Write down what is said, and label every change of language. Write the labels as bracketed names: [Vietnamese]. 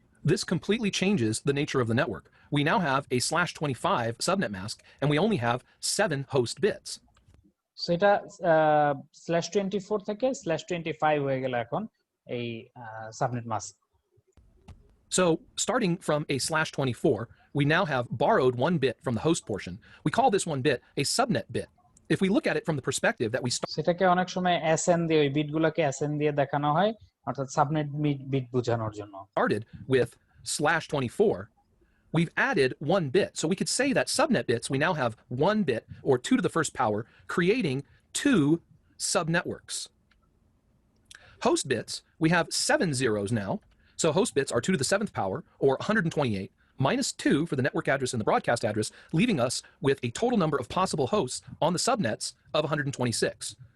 [English] This completely changes the nature of the network. We now have a /25 subnet mask, and we only have 7 host bits. [Bangla] So এটা /24 থেকে /25 হয়ে গেল এখন এই subnet mask. [English] So starting from a /24, we now have borrowed 1 bit from the host portion. We call this 1 bit a subnet bit. If we look at it from the perspective that we [Bangla] সেটাকে অনেক সময় SN দিয়ে, ওই বিটগুলোকে SN দিয়ে দেখানো হয়, অর্থাৎ subnet bit বোঝানোর জন্য। [English] started with /24, we've added 1 bit. So we could say that subnet bits, we now have 1 bit, or 2 to the first power, creating 2 subnetworks. Host bits, we have 7 zeros now. So host bits are 2 to the 7th power, or 128, minus 2 for the network address and the broadcast address, leaving us with a total number of possible hosts on the subnets of 126.